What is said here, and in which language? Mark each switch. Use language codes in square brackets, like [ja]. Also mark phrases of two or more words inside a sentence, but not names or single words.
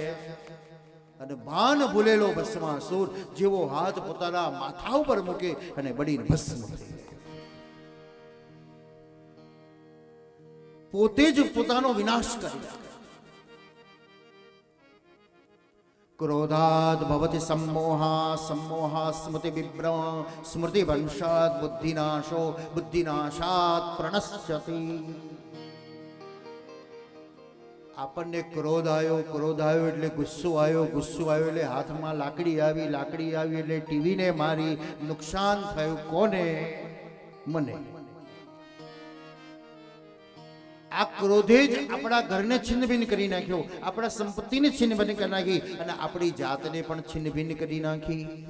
[gu] અને ભાન ભૂલેલો ભસ્માસુર જેવો હાથ પોતાના માથા ઉપર મૂકે અને બળીને ભસ્મ થઈ જાય. પોતે જ પોતાનો વિનાશ કરી નાખે. [sa] क्रोधाद भवति सम्मोहा, सम्मोहा स्मृति विभ्रम, स्मृति भंशात बुद्धिनाशो, बुद्धिनाशात प्रणश्यति. [gu] આપણને ક્રોધ આવ્યો એટલે ગુસ્સો આવ્યો એટલે હાથમાં લાકડી આવી એટલે ટીવીને મારી. નુકસાન થયું કોને? મને. આ ક્રોધે જ આપણા ઘરને છિન્નભિન્ન કરી નાખ્યો, આપણા સંપત્તિને છિન્નભિન્ન કરી નાખી અને આપણી જાતને પણ છિન્નભિન્ન કરી નાખી.